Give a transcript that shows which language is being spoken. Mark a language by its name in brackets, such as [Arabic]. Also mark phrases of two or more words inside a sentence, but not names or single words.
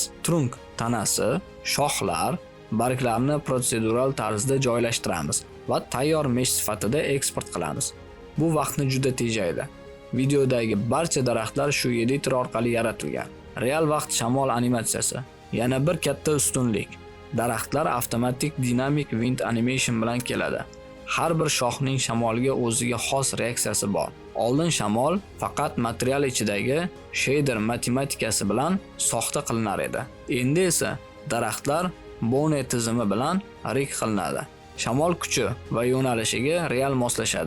[Uzbek] Trunk tanasi, shoxlar, barglarni prosedural tarzda joylashtiramiz va tayyor mesh sifatida eksport qilamiz. Bu vaqtni juda tejaydi. Videodagi barcha daraxtlar shu editor orqali yaratilgan. Real vaqt shamol animatsiyasi. Yana bir katta ustunlik. Daraxtlar avtomatik [English] dynamic wind animation [Uzbek] bilan keladi. Har bir shoxning shamolga o'ziga xos reaksiyasi bor. Oldin shamol faqat material ichidagi shader matematikasi bilan soxta qilinar edi. Endi esa daraxtlar Bone tizimi bilan rig qilinadi. Shamol kuchi va yo'nalishiga real moslashadi.